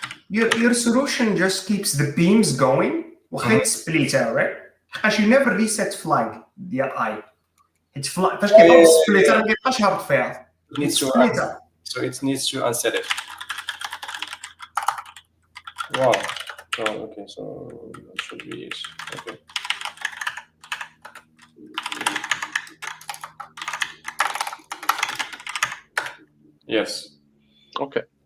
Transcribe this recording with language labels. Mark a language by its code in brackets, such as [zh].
[en] Your solution just keeps the beams going. وخا split out, right? Because you never reset flag ديال I. It's flag. [ar] فاش كيبقى split ما كيبقاش هابط فيها. [en] So it needs to unset it. Wow. Okay, so that should be it. Okay. Yes. Okay.